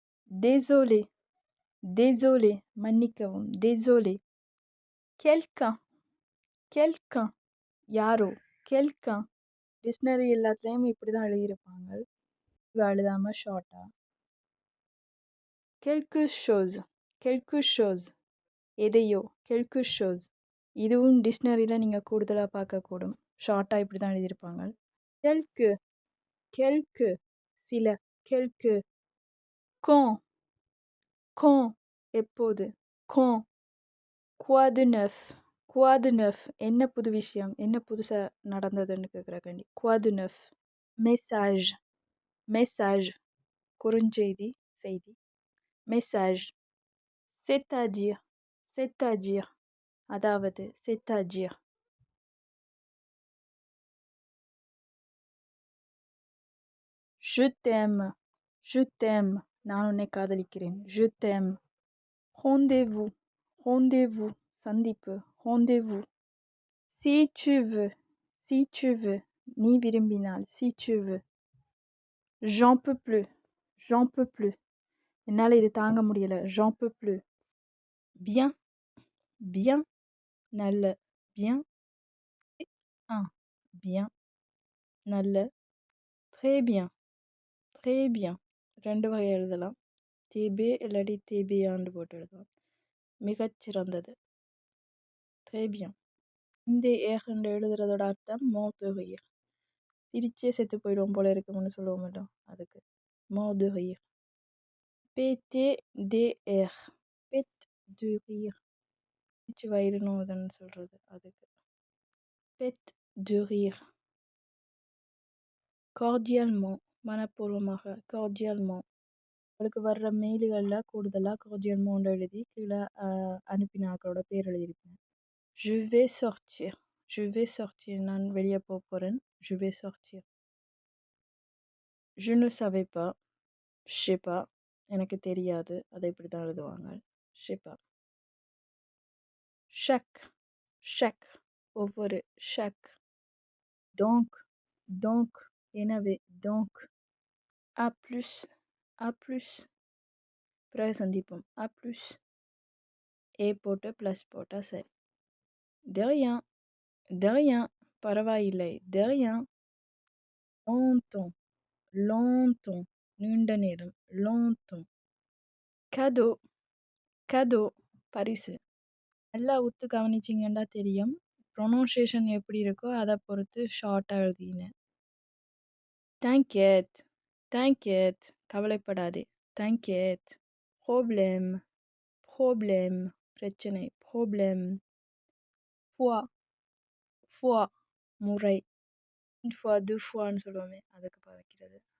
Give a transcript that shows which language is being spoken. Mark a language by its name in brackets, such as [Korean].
[French] désolé, désolé [Tamil] மன்னிக்கவும், [French] désolé. quelqu'un, quelqu'un யாரோ, quelqu'un. [Tamil] Dictionary எல்லாத்துலேயும் இப்படி தான் எழுதியிருப்பாங்க. எழுதாமல் ஷார்ட்டாக. [French] quelque chose, quelque chose [Tamil] எதையோ, [French] quelque chose. [Tamil] இதுவும் டிக்ஷனரியில் நீங்கள் கூடுதலாக பார்க்கக்கூடும். ஷார்ட்டாக இப்படி தான் எழுதியிருப்பாங்க. [French] quelque, quelque சில, quelque. quand, quand எப்போது, quand. quoi de neuf, quoi de neuf [Tamil] என்ன புது விஷயம், என்ன புதுசாக நடந்ததுன்னு கேட்குறக்காண்டி [French] quoi de neuf. message, message குறுஞ்செய்தி, செய்தி. message. c'est-à-dire, c'est-à-dire அதாவது, c'est-à-dire. je t'aime, je t'aime [Tamil] நான் உன்னை காதலிக்கிறேன், [French] je t'aime. rendez-vous, rendez-vous சந்திப்பு, rendez-vous. si tu veux, si tu veux [Tamil] நீ விரும்பினால், [French] si tu veux. j'en peux plus, j'en peux plus [Tamil] என்னால் இது தாங்க முடியலை, [French] j'en peux plus. bien, bien நல்ல, bien. bien நல்ல. très bien, très bien [Tamil] ரெண்டு வகை எழுதலாம். தேபே இல்லாட்டி தேபியான்னு போட்டு எழுதலாம். [French] மிகச்சிறந்தது, très bien. [Tamil] இந்த ஏகண்டு எழுதுறதோட அர்த்தம் [French] mort de rire. [Tamil] சிரிச்சே செத்து போயிடுவோம் போல இருக்கும்னு சொல்லுவோம் மாட்டோம், அதுக்கு mort de rire. [French] PTDR, pet de rire. [Tamil] சிரிச்சு வயிறு நோவுதுன்னு சொல்றது, அதுக்கு [French] pet de rire. cordialement மனப்பூர்வமாக, cordialement. [Tamil] உங்களுக்கு வர்ற மெயில்களில் கூடுதலாக cordialement எழுதி கீழே அனுப்பினாக்களோட பேர் எழுதியிருப்பேன். [French] je vais sortir, je vais sortir [Tamil] நான் வெளியே போக போகிறேன், [French] je vais sortir. je ne savais pas, je sais pas [Tamil] எனக்கு தெரியாது, அதை இப்படி தான் எழுதுவாங்க, [French] je sais pas. chaque, chaque ஒவ்வொரு, chaque. donc, donc எனவே, donc. à plus, à plus [Tamil] பிறகு சந்திப்போம், [French] à plus. [Tamil] ஏ போட்டு ப்ளஸ் போட்டால் சரி. [French] de rien, de rien பரவாயில்லை, de rien. longtemps, longtemps நீண்ட நேரம், longtemps. cadeau, cadeau பரிசு. [Tamil] நல்லா உத்து கவனிச்சிங்கன்னா தெரியும், ப்ரொனவுன்சியேஷன் எப்படி இருக்கோ அதை பொறுத்து ஷார்ட்டாக எழுதினேன். [French] t'inquiète, t'inquiète [Tamil] கவலைப்படாதே, [French] t'inquiète. problème, problème பிரச்சனை, problème. fois, fois முறை. une fois deux foisன்னு [Tamil] சொல்லுவோமே, அதுக்கு வைக்கிறது.